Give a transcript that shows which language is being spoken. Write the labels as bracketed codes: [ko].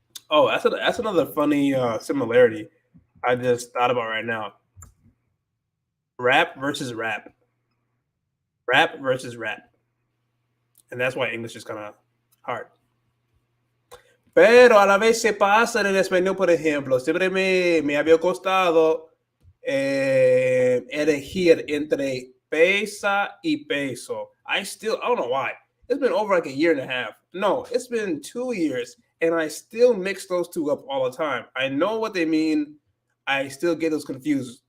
[en] Oh, that's another funny similarity I just thought about right now. Rap versus rap. Rap versus rap. And that's why English is kind of hard. [es] Pero a la vez se pasa en el español, por ejemplo. Siempre me había costado elegir entre pesa y peso. [en] I don't know why. It's been over like a year and a half. No, it's been 2 years. And I still mix those two up all the time. I know what they mean. I still get those confused.